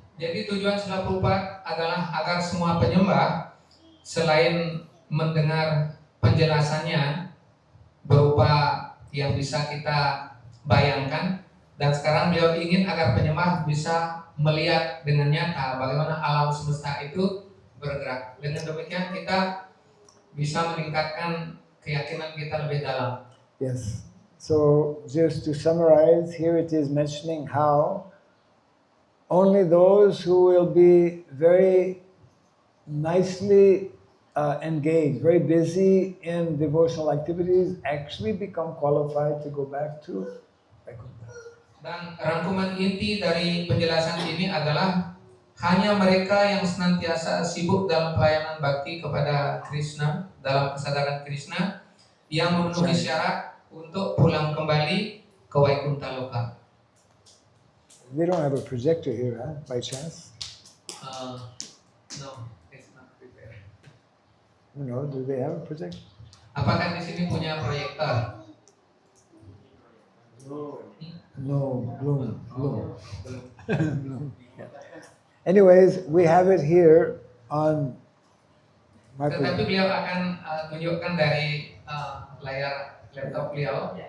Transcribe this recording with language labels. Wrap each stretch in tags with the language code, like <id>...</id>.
<id>Jadi tujuan Srila Prabhupada adalah agar semua penyembah selain mendengar penjelasannya berupa yang bisa kita bayangkan, dan sekarang beliau ingin agar penyembah bisa melihat dengan nyata bagaimana alam semesta itu bergerak. Dengan demikian kita bisa meningkatkan keyakinan kita lebih dalam.</id> <en>Yes. So just to summarize, here it is mentioning how only those who will be very nicely engaged, very busy in devotional activities, actually become qualified to go back to Vaikuntha. Dan rangkuman inti dari penjelasan ini adalah hanya mereka yang senantiasa sibuk dalam pelayanan bakti kepada Krishna, dalam kesadaran Krishna, yang memenuhi syarat untuk pulang kembali ke Vaikuntha Loka. They don't have a projector here, huh? By chance? No, it's not prepared. No, do they have a projector?</en> <id>Apakah di sini punya proyektor?</id> <en>No, Bloom. Yeah. Anyways, we have it here on my</en> <id>Tetapi beliau akan tunjukkan dari layar laptop beliau.</id>